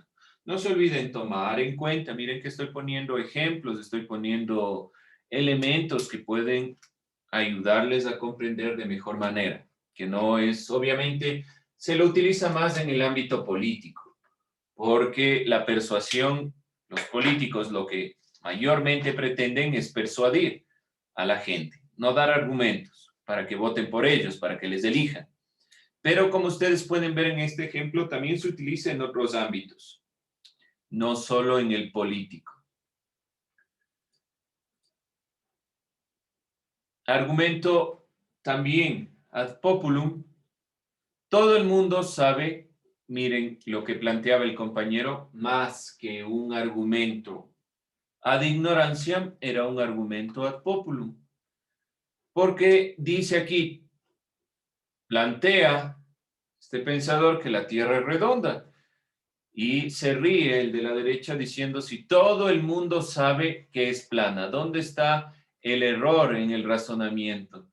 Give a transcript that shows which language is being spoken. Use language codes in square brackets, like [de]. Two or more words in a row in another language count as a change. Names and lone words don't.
[es] No se olviden tomar en cuenta, miren que estoy poniendo ejemplos, estoy poniendo elementos que pueden ayudarles a comprender de mejor manera, que no es, obviamente, se lo utiliza más en el ámbito político, porque la persuasión, los políticos lo que mayormente pretenden es persuadir a la gente, no dar argumentos para que voten por ellos, para que les elijan. Pero como ustedes pueden ver en este ejemplo, también se utiliza en otros ámbitos, no solo en el político. Argumento también [la] ad populum. [es] Todo el mundo sabe, miren lo que planteaba el compañero, más que un argumento [la] ad ignorantiam [es] era un argumento [la] ad populum. [es] Porque dice aquí, plantea este pensador que la Tierra es redonda. Y se ríe el de la derecha diciendo, si todo el mundo sabe que es plana, ¿dónde está el error en el razonamiento?